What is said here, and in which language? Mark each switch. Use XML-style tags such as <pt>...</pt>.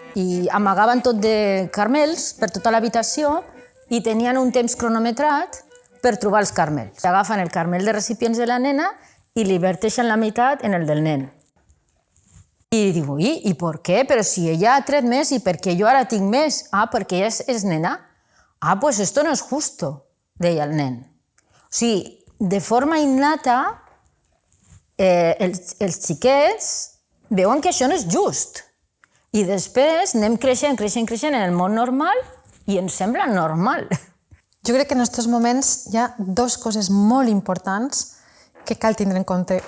<ca>I amagaven tot de carmels per tota l'habitació i tenien un temps cronometrat per trobar els carmels. Agafen el carmel de recipients de la nena i li verteixen la meitat en el del nen. I diu, i per què? Però si ella ha tret més i per què jo ara tinc més? Ah, perquè ella és nena.</ca> <es>Ah, pues esto no es justo,</es> <ca>deia el nen. O sigui, de forma innata, els xiquets veuen que això no és just. I després anem creixent en el món normal i ens sembla normal. Jo crec que en aquests moments hi ha 2 coses molt importants que cal tindre en compte.</ca>